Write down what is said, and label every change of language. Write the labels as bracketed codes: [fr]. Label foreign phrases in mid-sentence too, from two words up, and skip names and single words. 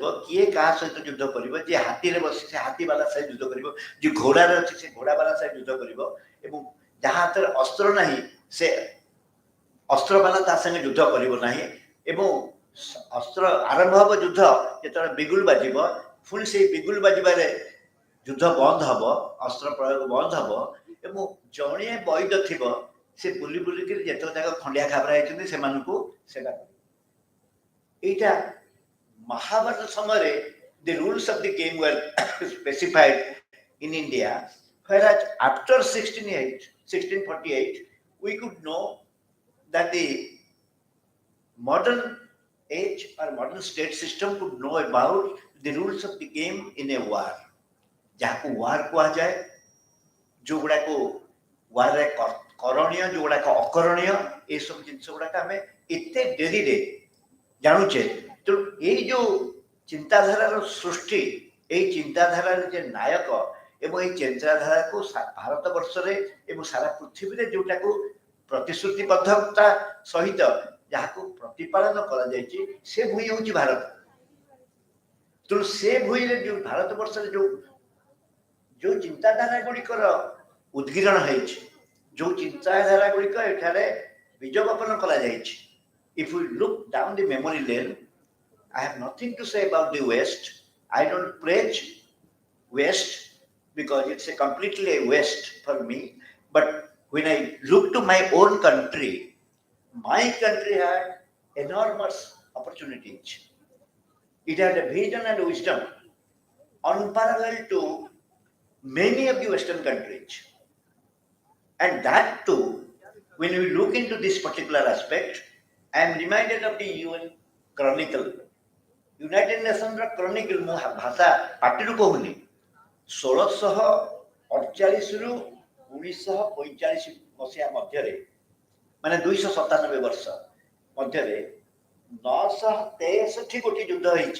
[or] କିଏ କାହା ସହିତ ଯୁଦ୍ଧ କରିବ, ଯିଏ ହାତୀରେ ବସି ସେ ହାତୀବାଲା ସହିତ ଯୁଦ୍ଧ କରିବ, ଯିଏ ଘୋଡ଼ାରେ ଅଛି ସେ ଘୋଡ଼ାବାଲା ସହିତ ଯୁଦ୍ଧ କରିବ ଏବଂ ଯାହା ହାତରେ ଅସ୍ତ୍ର ନାହିଁ ସେ ଅସ୍ତ୍ରବାଲା ତା ସାଙ୍ଗେ ଯୁଦ୍ଧ କରିବ ନାହିଁ ଏବଂ ଅସ୍ତ୍ର ଆରମ୍ଭ ହେବ ଯୁଦ୍ଧ ଯେତେବେଳେ ବିଗୁଲ ବାଜିବ, ପୁଣି ସେଇ ବିଗୁଲ ବାଜିବାରେ ଯୁଦ୍ଧ ବନ୍ଦ ହେବ, ଅସ୍ତ୍ର ପ୍ରୟୋଗ ବନ୍ଦ ହେବ ଏବଂ ଜଣିଏ ବୈଦ ଥିବ ସେ ବୁଲି ବୁଲିକିରି ଯେତେବେଳେ ତାଙ୍କ ଖଣ୍ଡିଆ ଖାବରା ହେଇଛନ୍ତି ସେମାନଙ୍କୁ ସେବା କରିବ। ଏଇଟା ମହାଭାରତ ସମୟରେ [en] the rules of the game were specified in India, whereas after 1648 we could know that the modern age or modern state system could know about the rules of the game in a war. [or] ଯାହାକୁ war କୁହାଯାଏ, ଯୋଉଗୁଡ଼ାକୁ warରେ କରଣୀୟ, ଯୋଉଗୁଡ଼ାକ ଅକରଣୀୟ, ଏସବୁ ଜିନିଷ ଗୁଡ଼ାକ ଆମେ ଏତେ ଡେରିରେ ଜାଣୁଛେ। ତେଣୁ ଏଇ ଯୋଉ ଚିନ୍ତାଧାରାର ସୃଷ୍ଟି, ଏଇ ଚିନ୍ତାଧାରାର ଯେ ନାୟକ ଏବଂ ଏଇ ଚିନ୍ତାଧାରାକୁ ଭାରତ ବର୍ଷରେ ଏବଂ ସାରା ପୃଥିବୀରେ ଯୋଉଟାକୁ ପ୍ରତିଶ୍ରୁତିବଦ୍ଧତା ସହିତ ଯାହାକୁ ପ୍ରତିପାଳନ କରାଯାଇଛି ସେ ଭୂଇଁ ହେଉଛି ଭାରତ। ତେଣୁ ସେ ଭୂଇଁରେ ଯୋଉ ଭାରତ ବର୍ଷରେ ଯୋଉ ଚିନ୍ତାଧାରା ଗୁଡ଼ିକର ଉଦ୍ଗୀରଣ ହେଇଛି, ଯୋଉ ଚିନ୍ତାଧାରା ଗୁଡ଼ିକ ଏଠାରେ ବୀଜ ବପନ କରାଯାଇଛି, [en] if we look down the memory lane, I have nothing to say about the West. I don't preach West because it's a completely a West for me. But when I look to my own country had enormous opportunities. It had a vision and wisdom unparalleled to many of the Western countries. And that too, when we look into this particular aspect, I am reminded of the UN Chronicle, [or] ୟୁନାଇଟେଡ୍ ନେସନ୍ର କ୍ରନିକଲ ମୁଁ ଭାଷା ପାଟିରୁ କହୁନି 1648ରୁ 1945 ମସିହା ମଧ୍ୟରେ ମାନେ 297 ବର୍ଷ ମଧ୍ୟରେ 963 ଗୋଟି ଯୁଦ୍ଧ ହେଇଛି।